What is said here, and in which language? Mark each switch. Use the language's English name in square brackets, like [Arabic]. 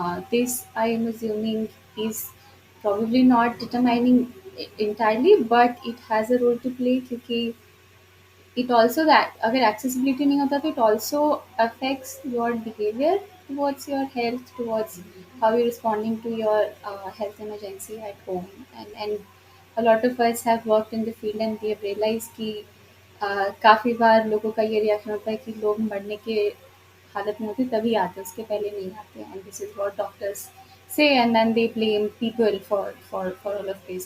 [English] This I am assuming is probably not determining entirely, but it has a role to play because it also, that [Hindi] अगर accessibility नहीं होता तो [English] it also affects your behavior towards your health, towards how you're responding to your health emergency at home. And a lot of us have worked in the field and we have realized [Hindi] कि काफ़ी बार लोगों का ये reaction होता है कि लोग मरने के हालत में होते तभी आते, उसके पहले नहीं आते, [English] And this is what doctors say, and then they blame people for all of this.